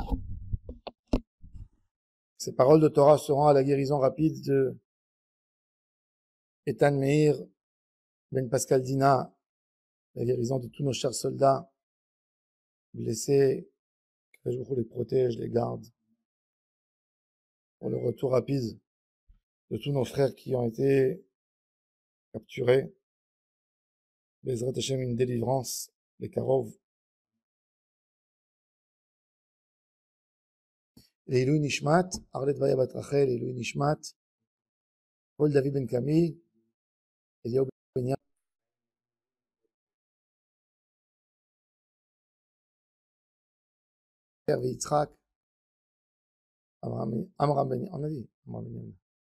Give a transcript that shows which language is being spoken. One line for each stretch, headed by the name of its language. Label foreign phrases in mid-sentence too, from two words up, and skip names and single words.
French: Ces paroles de Torah seront à la guérison rapide de Ethan Meir, Ben Pascal Dina, la guérison de tous nos chers soldats blessés, que je vous les protège, les garde, pour le retour rapide de tous nos frères qui ont été capturés.
Hebrew: בעזרת השם,
French: une délivrance, les Karov.
Hebrew: לעילוי נשמת,
French: Arlet Vaya Bat Rachel,
Hebrew: לעילוי נשמת,
French: Paul David Ben Camille, Eliyahu Ben Yaakov, Yitzhak, Amram Ben, on a dit, Amram Ben Yamin.